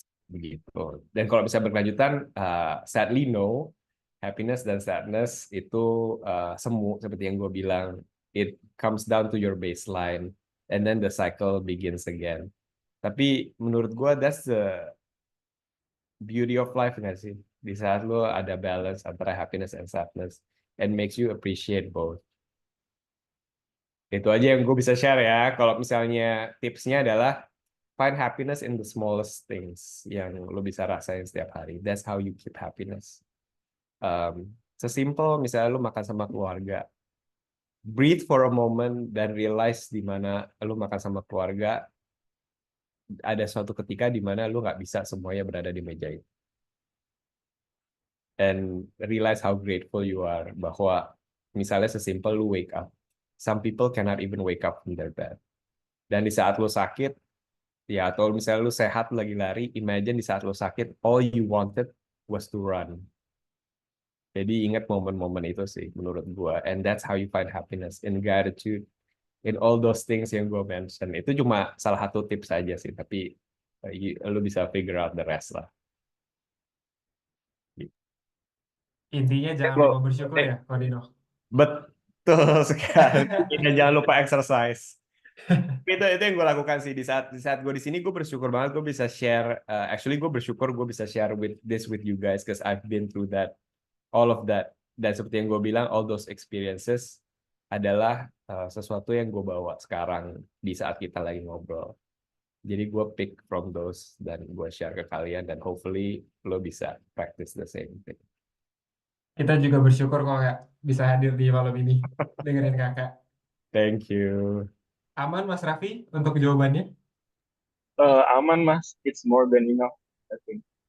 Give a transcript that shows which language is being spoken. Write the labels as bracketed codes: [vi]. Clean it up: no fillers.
[id] Begitu. Dan kalau bisa berkelanjutan, [en] sadly no, happiness dan sadness [id] itu semu seperti yang gue bilang, [en] it comes down to your baseline and then the cycle begins again. [id] Tapi menurut gue [en] that's the beauty of life [id] nggak sih? Di saat lo ada [en] balance antara happiness and sadness and makes you appreciate both. [id] Itu aja yang gue bisa share ya. Kalau misalnya tipsnya adalah [en] find happiness in the smallest things [id] yang lo bisa rasain setiap hari. [en] That's how you keep happiness. [id] Sesimpel misalnya lo makan sama keluarga. [en] Breathe for a moment [id] dan realize di mana lo makan sama keluarga ada suatu ketika di mana lo nggak bisa semuanya berada di meja itu. [en] And realize how grateful you are [id] bahwa misalnya sesimpel lu [en] wake up. Some people cannot even wake up from their bed. [id] Dan di saat lu sakit, ya atau misalnya lu sehat lagi lari, imagine di saat lu sakit, [en] all you wanted was to run. [id] Jadi ingat momen-momen itu sih menurut gua. [en] And that's how you find happiness in gratitude, in all those things [id] yang gua [en] mention. [id] Itu cuma salah satu tips aja sih, tapi lu bisa [en] figure out the rest [id] lah. Intinya jangan lupa bersyukur ya, Kodino. Betul sekali. Dan jangan lupa exercise. Itu yang gue lakukan sih di saat gue di sini, gue bersyukur banget gue bisa share. [en] Actually [id] gue bersyukur gue bisa [en] share with you guys because I've been through that, all of that. [id] Dan seperti yang gue bilang, [en] all those experiences [id] adalah sesuatu yang gue bawa sekarang di saat kita lagi ngobrol. Jadi gue [en] pick from those [id] dan gue share ke kalian dan hopefully lo bisa [en] practice the same thing. [id] Kita juga bersyukur kok Kak bisa hadir di malam ini dengerin Kakak. [en] Thank you. [id] Aman Mas Raffi untuk jawabannya? Aman Mas, [en] it's more than enough, I think.